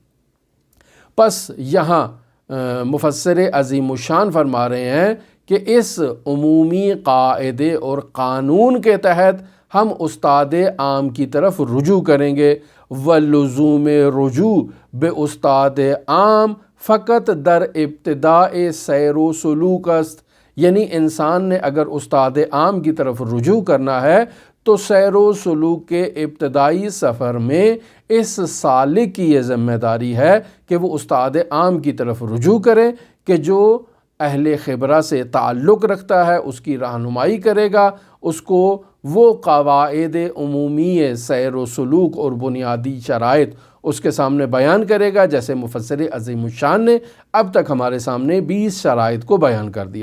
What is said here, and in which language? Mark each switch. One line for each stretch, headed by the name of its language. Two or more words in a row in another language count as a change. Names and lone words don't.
Urdu: پس یہاں مفسر عظیم الشان فرما رہے ہیں کہ اس عمومی قاعدے اور قانون کے تحت ہم استاد عام کی طرف رجوع کریں گے۔
Persian: ولزوم رجوع بے استاد عام فقط در ابتداء سیر و سلوک است،
Urdu: یعنی انسان نے اگر استاد عام کی طرف رجوع کرنا ہے تو سیر و سلوک کے ابتدائی سفر میں اس سالک کی یہ ذمہ داری ہے کہ وہ استاد عام کی طرف رجوع کرے، کہ جو اہل خبرہ سے تعلق رکھتا ہے اس کی رہنمائی کرے گا، اس کو وہ قواعد عمومی سیر و سلوک اور بنیادی شرائط اس کے سامنے بیان کرے گا، جیسے مفسر عظیم الشان نے اب تک ہمارے سامنے 20 شرائط کو بیان کر دیا۔